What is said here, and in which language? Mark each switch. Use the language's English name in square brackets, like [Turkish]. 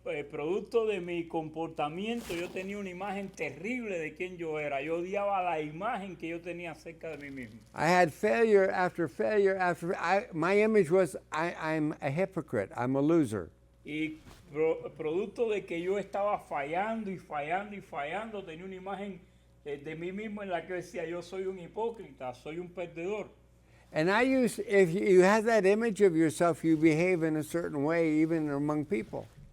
[Spanish] Producto de mi comportamiento, yo tenía una imagen terrible de quién yo era. Yo odiaba la imagen que yo tenía acerca de mí mismo. [English] I had failure after failure after. My image was I'm a hypocrite. I'm a loser. [Spanish] Y producto de que yo estaba fallando y fallando y fallando, tenía una imagen de mí mismo en la que decía yo soy un hipócrita, soy un perdedor. [English] And if you have that image of yourself, you behave in a certain way, even among people.